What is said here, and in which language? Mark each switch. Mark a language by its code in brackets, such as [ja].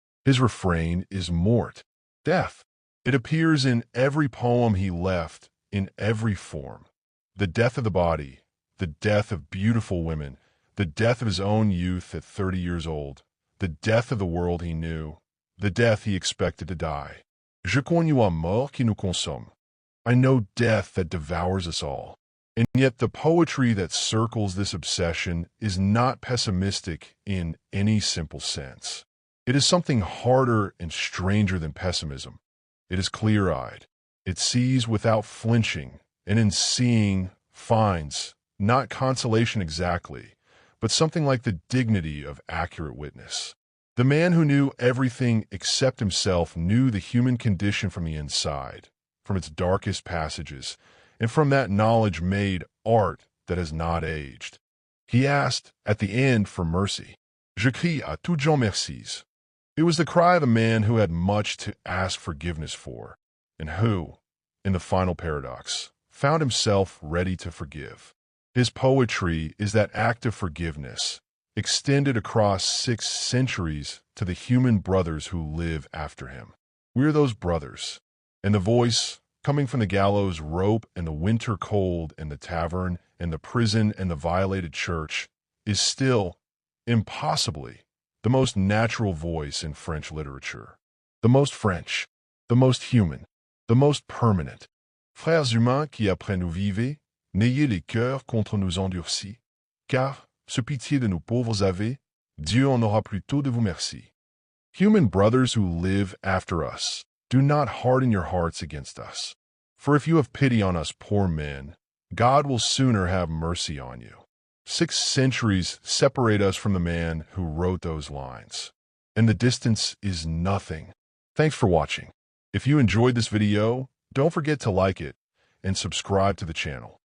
[en] His refrain is mort, death. It appears in every poem he left, in every form. The death of the body, the death of beautiful women, the death of his own youth at 30 years old, the death of the world he knew, the death he expected to die. [fr] Je connais la mort qui nous consomme. [en] I know death that devours us all. And yet the poetry that circles this obsession is not pessimistic in any simple sense. It is something harder and stranger than pessimism. It is clear-eyed. It sees without flinching, and in seeing, finds, not consolation exactly, but something like the dignity of accurate witness. The man who knew everything except himself knew the human condition from the inside, from its darkest passages, and from that knowledge made art that has not aged. He asked, at the end, for mercy. [fr] Je crie à tous gens mercis. [en] It was the cry of a man who had much to ask forgiveness for, and who, in the final paradox, found himself ready to forgive. His poetry is that act of forgiveness, extended across 6 centuries to the human brothers who live after him. We are those brothers, and the voice, coming from the gallows rope and the winter cold and the tavern and the prison and the violated church, is still, impossibly, the most natural voice in French literature. The most French, the most human, the most permanent. [fr] Frères humains qui après nous vivez, n'ayez les cœurs contre nous endurcis, car, ce pitié de nos pauvres avez, Dieu en aura plutôt de vous merci. [en] Human brothers who live after us, do not harden your hearts against us. For if you have pity on us poor men, God will sooner have mercy on you. 6 centuries separate us from the man who wrote those lines. And the distance is nothing. Thanks for watching. If you enjoyed this video, don't forget to like it and subscribe to the channel.